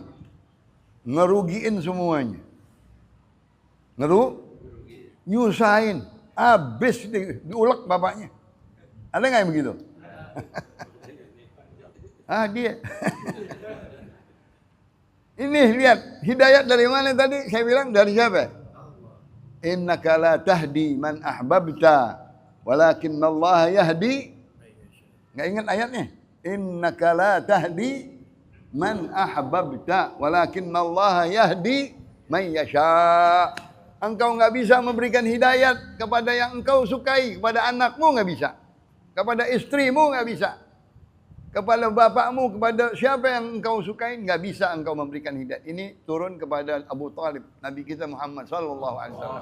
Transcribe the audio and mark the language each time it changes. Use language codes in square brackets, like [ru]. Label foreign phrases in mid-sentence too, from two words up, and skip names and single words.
[id] Ngerugiin semuanya. Nyusahin. Habis diulek bapaknya. Ada nggak yang begitu? Dia. Ini lihat, hidayat dari mana tadi? Saya bilang dari siapa? [ar] إنك لا تهدي من أحببت ولكن الله يهدي. [id] Enggak ingat ayatnya? [ar] إنك لا تهدي من أحببت ولكن الله يهدي من يشاء. [id] Engkau enggak bisa memberikan hidayat kepada yang engkau sukai, kepada anakmu enggak bisa. Kepada istrimu enggak bisa. Kepada bapakmu, kepada siapa yang engkau sukai, enggak bisa engkau memberikan hidayat. Ini turun kepada Abu Talib, Nabi kita Muhammad [ar] صلى الله عليه وسلم.